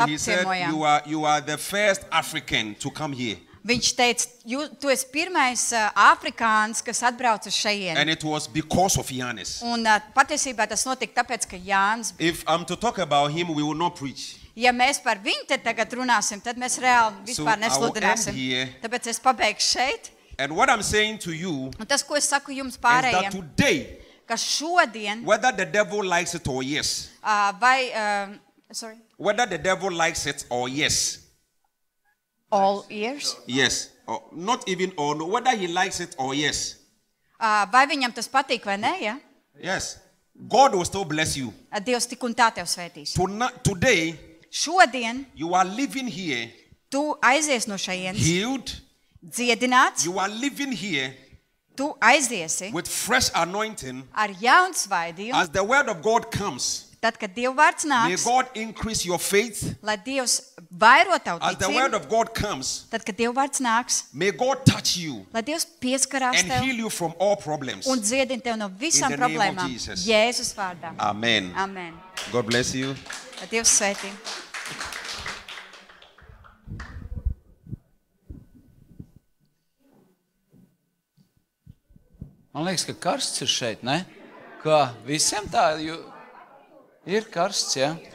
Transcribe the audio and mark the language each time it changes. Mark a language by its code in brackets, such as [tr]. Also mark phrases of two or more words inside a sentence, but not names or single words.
[en] And he said, [lv] apciemojām. [en] you are the first African to come here. [lv] Viņš teica, tu esi pirmais afrikāns, kas atbrauc uz šejieni. [en] And it was because of Yanis. [lv] Un patiesībā tas notika tāpēc, ka Jānis, [en] If I'm to talk about him, we will not preach. [lv] ja mēs par viņu te tagad runāsim, tad mēs reāli vispār [en] I will [lv] nesludināsim. [en] end here. [lv] Tāpēc es pabeigšu šeit. [en] And what I'm saying to you [lv] Un tas, ko es saku jums [en] is that [lv] pārējiem, [en] today [lv] ka šodien, [en] whether the devil likes it or yes. Sorry, Whether the devil likes it or yes. all ears. Yes. Or not even or no. Whether he likes it or yes. [lv] Vai viņam tas patīk vai nē, ja? [en] Yes. God will still bless you. [lv] Dievs tik un tā tev svētīs. [en] Today, [lv] Šodien [en] you are living here [lv] tu aizies no šajienes, [en] healed. [lv] dziedināts, [en] You are living here [lv] tu aiziesi [en] with fresh anointing. [lv] ar jaunu svaidījumu. [en] As the word of God comes, [lv] Tad, kad Dieva vārds [en] may [lv] nāks, [en] God increase your faith. [lv] lai Dievs vairo tavu [en] As the word [lv] ticību, [en] of God comes, [lv] tad, kad Dieva vārds nāks, [en] may God touch you [lv] lai Dievs pieskarās [en] and [lv] tev [en] heal you from all problems. [lv] un dziedina tev no visām [en] In the name of [lv] problēmām. [en] Jesus. [lv] Jēzus vārdā. [en] Amen. [lv] Amen. [en] God bless you. [lv] Lai Dievs svētī. Man liekas, ka karsts ir šeit, ne? Kā visiem tā ir karsts, ja?